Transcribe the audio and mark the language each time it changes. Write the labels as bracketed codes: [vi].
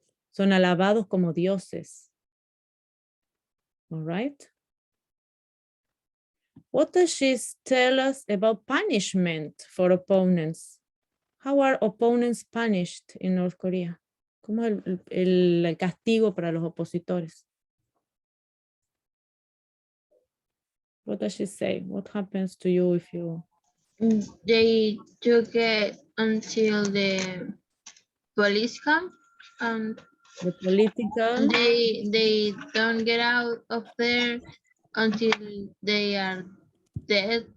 [es] Son alabados como dioses. [en] All right. What does she tell us about punishment for opponents? How are opponents punished in North Korea? [es] ¿Cómo es el castigo para los opositores? [en] What does she say? What happens to you if you... They took it until the police camp, and The political... they don't get out of there until they are dead.